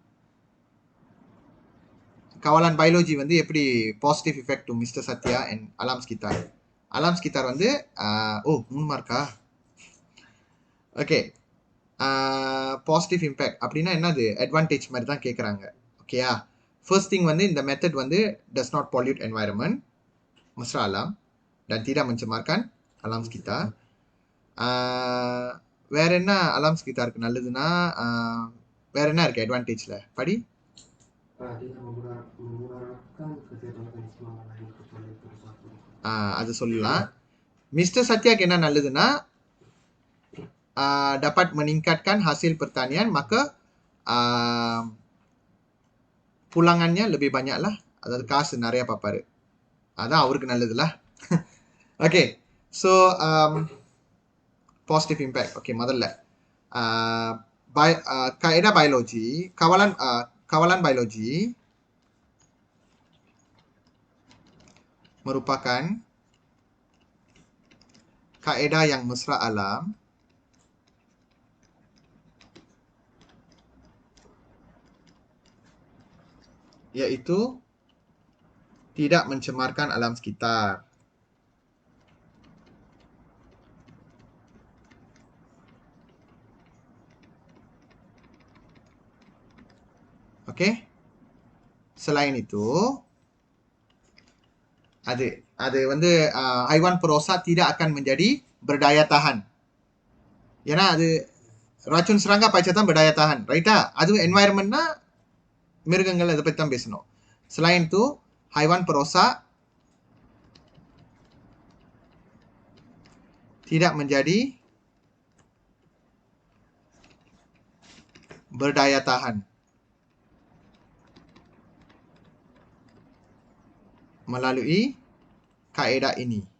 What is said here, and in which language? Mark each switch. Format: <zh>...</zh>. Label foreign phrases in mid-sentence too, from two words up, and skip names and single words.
<ms>Kawalan biologi</ms> <ta>வந்து எப்படி</ta> <en>positive effect to Mr.</en> <ms>Satya and alam sekitar. Alam sekitar</ms> <ta>வந்து 3 மார்க்கா? ஓகே.</ta> <en>positive impact</en> <ta>அப்படின்னா என்னது? அட்வான்டேஜ் மாதிரி தான் கேட்குறாங்க. ஓகேயா?</ta> <en>first thing</en> <ta>வந்து இந்த மெத்தட் வந்து</ta> <en>does not pollute environment,</en> <ms>mesra alam, dan tidak mencemarkan alam sekitar.</ms> <ta>வேற என்ன</ta> <ms>alam sekitar</ms> <ta>க்கு நல்லதுன்னா வேற என்ன இருக்கு அட்வான்டேஜ்ல? படி. அது சொல்லலாம். மிஸ்டர் சத்யாக்கு என்ன நல்லதுன்னா</ta> <ms>dapat meningkatkan hasil pertanian, maka pulangannya lebih banyak lah.</ms> <ta>அதாவது காசு நிறைய பாப்பாரு. அதான் அவருக்கு நல்லதுல.</ta> <en>Okay, so positive impact.</en> <ms>ஓகே, முதல்ல kaedah biologi, kawalan biologi merupakan kaedah yang mesra alam yaitu tidak mencemarkan alam sekitar. Oke. Selain itu,</ms> <ta>அது வந்து</ta> <ms>haiwan perosak tidak akan menjadi berdaya tahan.</ms> <ta>ஏன்னா அது</ta> <ms>racun serangga paicah தான் berdaya tahan,</ms> <ta>ரைட்டா? அது environmentனா மிருகங்கள் அதை பத்தி தான் பேசணும்.</ta> <ms>Selain itu, haiwan perosak tidak menjadi berdaya tahan melalui kaedah ini.</ms>